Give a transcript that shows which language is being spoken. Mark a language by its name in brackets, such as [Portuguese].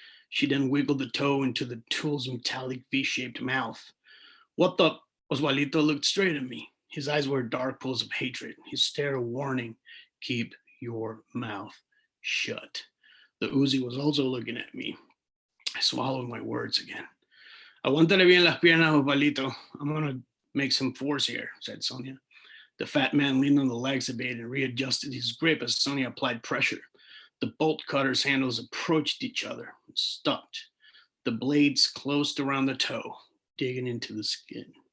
[English] She then wiggled the toe into the tool's metallic V-shaped mouth. What the? Osvaldito looked straight at me. His eyes were dark pools of hatred, his stare a warning. Keep your mouth shut. The Uzi was also looking at me. I swallowed my words again. [Spanish] Aguántale bien las piernas, Osvaldito. [English] I'm going to make some force here, said Sonia. The fat man leaned on the legs a bit and readjusted his grip as Sonia applied pressure. The bolt cutter's handles approached each other and stopped. The blades closed around the toe, digging into the skin.